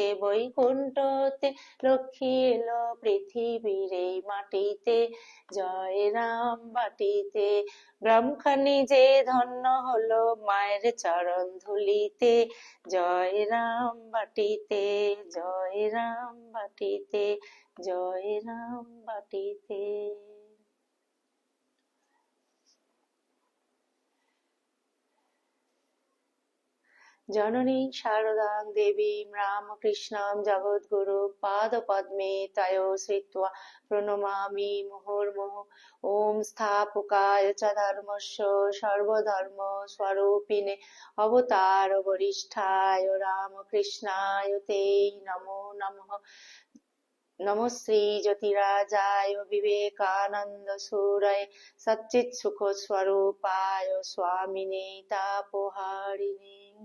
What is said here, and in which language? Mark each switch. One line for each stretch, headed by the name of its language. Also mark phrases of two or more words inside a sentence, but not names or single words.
Bangla: বৈকুণ্ঠতে লক্ষ্মী এলো পৃথিবীর এই মাটিতে, জয় রাম বাটিতে। গ্রামখানি যে ধন্য হলো মায়ের চরণ ধুলিতে, জয় রাম বাটিতে, জয় রাম বাটিতে, জয় রাম বাটিতে।
Sanskrit: জননী শারদাং দেবীং রামকৃষ্ণং জগদ্গুরু পাদপদ্মে তয়ো শ্রিত্বা প্রণমামি মুহুর্মুহুঃ। ওম স্থাপকায় চ ধর্মস্য সর্বধর্ম স্বরূপিণে অবতার বরিষ্ঠায় রামকৃষ্ণায় তে নমো নমঃ। নমো শ্রী জ্যোতিরাজায় বিবেকানন্দ সুরয়ে সচ্চিৎ সুখ স্বরূপায় স্বামিনে তাপহারিণে।